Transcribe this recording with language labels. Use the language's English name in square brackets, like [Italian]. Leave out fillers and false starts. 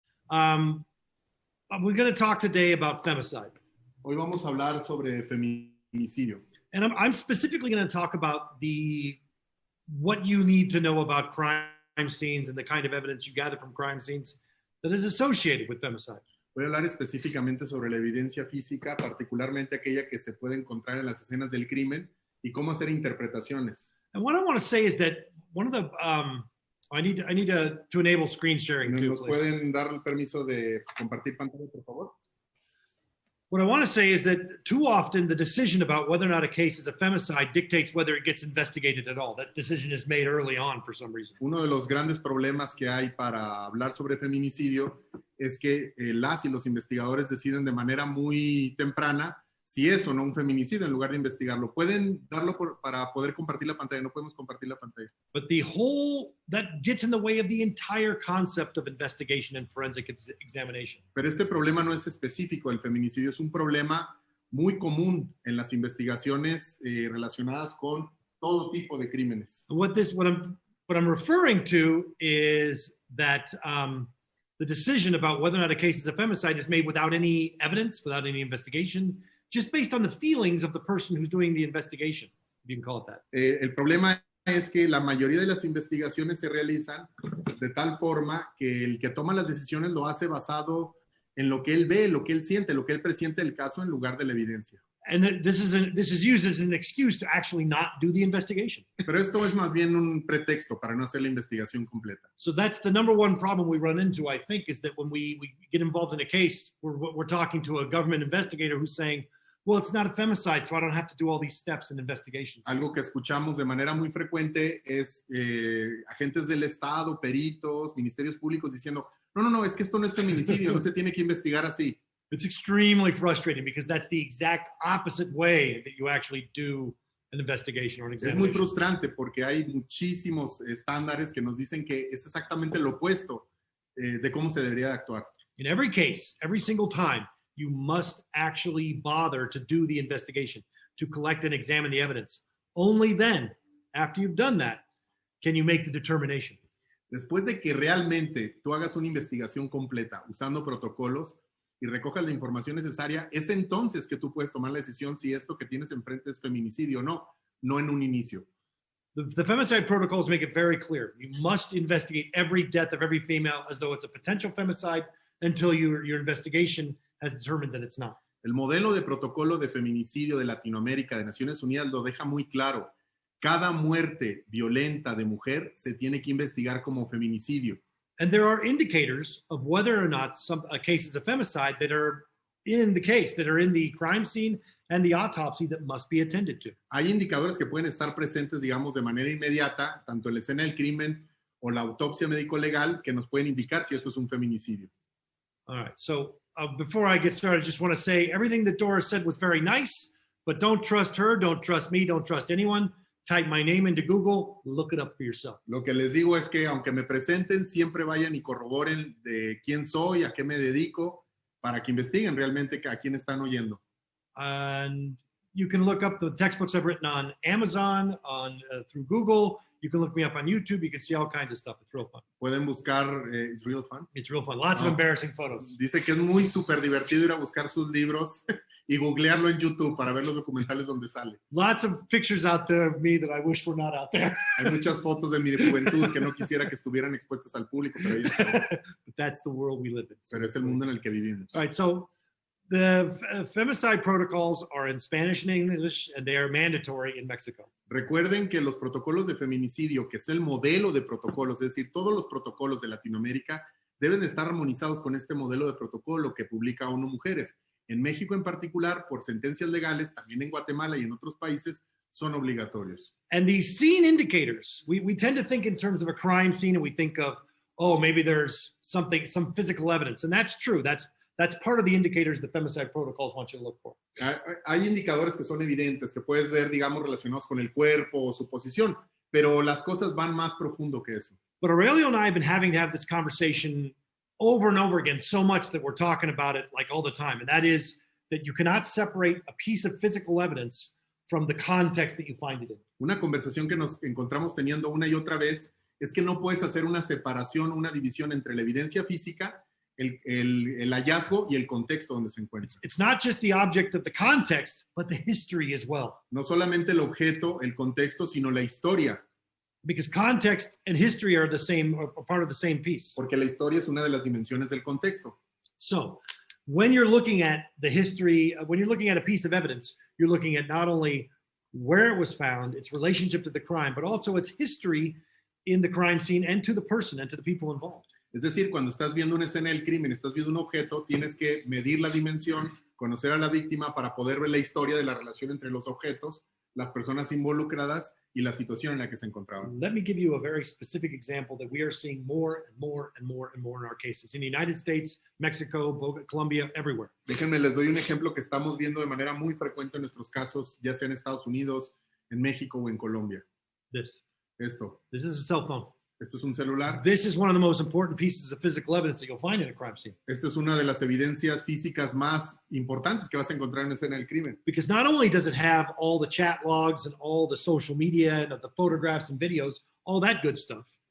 [English] Um, we're going to talk today about femicide. [Spanish] Hoy vamos a hablar sobre feminicidio. [English] And I'm specifically going to talk about what you need to know about crime scenes and the kind of evidence you gather from crime scenes that is associated with femicide. [Spanish] Voy a hablar específicamente sobre la evidencia física, particularmente aquella que se puede encontrar en las escenas del crimen y cómo hacer interpretaciones. [English] And what I want to say is that one of the I need to enable screen sharing too. [Spanish] ¿Nos pueden dar el permiso de compartir pantalla, por favor? [English] What I want to say is that too often the decision about whether or not a case is a femicide dictates whether it gets investigated at all. That decision is made early on for some reason. [Spanish] Uno de los grandes problemas que hay para hablar sobre feminicidio es que las y los investigadores deciden de manera muy temprana si es o no un feminicidio en lugar de investigarlo. Pueden darlo para poder compartir la pantalla. No podemos compartir la pantalla. [English] But that gets in the way of the entire concept of investigation and forensic examination. [Spanish] Pero este problema no es específico del feminicidio, es un problema muy común en las investigaciones relacionadas con todo tipo de crímenes. [English] What I'm referring to is that the decision about whether or not a case is a femicide is made without any evidence, without any investigation, just based on the feelings of the person who's doing the investigation, if you can call it that. [Spanish] El problema es que la mayoría de las investigaciones se realizan de tal forma que el que toma las decisiones lo hace basado en lo que él ve, lo que él siente, lo que él presiente del caso en lugar de la evidencia. [English] And this is used as an excuse to actually not do the investigation. [Spanish] Pero esto es más bien un pretexto para no hacer la investigación completa. [English] So that's the number one problem we run into, I think, is that when we get involved in a case, we're talking to a government investigator who's saying, well, it's not a femicide, so I don't have to do all these steps and investigations. [Spanish] Algo que escuchamos de manera muy frecuente es agentes del Estado, peritos, ministerios públicos diciendo, no, es que esto no es feminicidio, no se tiene que investigar así. [English] It's extremely frustrating because that's the exact opposite way that you actually do an investigation or an examination. [Spanish] Es muy frustrante porque hay muchísimos estándares que nos dicen que es exactamente lo opuesto de cómo se debería de actuar. [English] In every case, every single time, you must actually bother to do the investigation, to collect and examine the evidence. Only then, after you've done that, can you make the determination. [Spanish] Después de que realmente tú hagas una investigación completa usando protocolos y recojas la información necesaria, es entonces que tú puedes tomar la decisión si esto que tienes enfrente es feminicidio o no en un inicio. [English] The femicide protocols make it very clear. You must investigate every death of every female as though it's a potential femicide until your investigation has determined that it's not. [Spanish] El modelo de protocolo de feminicidio de Latinoamérica de Naciones Unidas lo deja muy claro. Cada muerte violenta de mujer se tiene que investigar como feminicidio. [English] And there are indicators of whether or not a case is a femicide that are in the case, that are in the crime scene and the autopsy that must be attended to. [Spanish] Hay indicadores que pueden estar presentes, digamos, de manera inmediata, tanto en la escena del crimen o la autopsia médico-legal, que nos pueden indicar si esto es un feminicidio. [English] All right, so before I get started, I just want to say everything that Doris said was very nice, but don't trust her, don't trust me, don't trust anyone. Type my name into Google, look it up for yourself. [Spanish] Lo que les digo es que aunque me presenten, siempre vayan y corroboren de quién soy, a qué me dedico, para que investiguen realmente a quién están oyendo. [English] And you can look up the textbooks I've written on Amazon, through Google. You can look me up on YouTube. You can see all kinds of stuff. It's real fun. [Spanish] Pueden buscar, [English] it's real fun. It's real fun. Lots of embarrassing photos. [Spanish] Dice que es muy súper divertido ir a buscar sus libros y googlearlo en YouTube para ver los documentales donde sale. [English] Lots of pictures out there of me that I wish were not out there. [Spanish] Hay muchas fotos de mi juventud que no quisiera que estuvieran expuestas al público, pero ahí está. [English] But that's the world we live in. [Spanish] Pero es el mundo en el que vivimos. [English] All right, so the femicide protocols are in Spanish and English, and they are mandatory in Mexico. [Spanish] Recuerden que los protocolos de feminicidio, que es el modelo de protocolos, es decir, todos los protocolos de Latinoamérica deben estar armonizados con este modelo de protocolo que publica ONU Mujeres. En México en particular, por sentencias legales, también en Guatemala y en otros países, son obligatorios. [English] And these scene indicators, we tend to think in terms of a crime scene, and we think of, oh, maybe there's some physical evidence. And that's true. That's part of the indicators the femicide protocols want you to look for. [Spanish] Hay indicadores que son evidentes, que puedes ver, digamos, relacionados con el cuerpo o su posición, pero las cosas van más profundo que eso. [English] But Aurelio and I have been having to have this conversation over and over again so much that we're talking about it like all the time. And that is that you cannot separate a piece of physical evidence from the context that you find it in. [Spanish] Una conversación que nos encontramos teniendo una y otra vez es que no puedes hacer una separación, una división entre la evidencia física, el hallazgo y el contexto donde se encuentra. [English] It's not just the object of the context, but the history as well. [Spanish] No solamente el objeto, el contexto, sino la historia, [English] Because context and history are the same, are part of the same piece. [Spanish] porque la historia es una de las dimensiones del contexto. [English] So when you're looking at the history, when you're looking at a piece of evidence, you're looking at not only where it was found, its relationship to the crime, but also its history in the crime scene and to the person and to the people involved. [Spanish] Es decir, cuando estás viendo una escena del crimen, estás viendo un objeto, tienes que medir la dimensión, conocer a la víctima para poder ver la historia de la relación entre los objetos, las personas involucradas y la situación en la que se encontraban. [English] Let me give you a very specific example that we are seeing more and more and more and more in our cases in the United States, Mexico, Colombia, everywhere. [Spanish] Déjenme, les doy un ejemplo que estamos viendo de manera muy frecuente en nuestros casos, ya sea en Estados Unidos, en México o en Colombia. [English] This This is a cell phone. [Spanish] Esto es un celular. [English] This is one of the most important pieces of physical evidence that you'll find in a crime scene. [Spanish] Esta es una de las evidencias físicas más importantes que vas a encontrar en una escena del crimen. [English] Because not only does it have all the chat logs and all the social media and the photographs and videos, all that good stuff,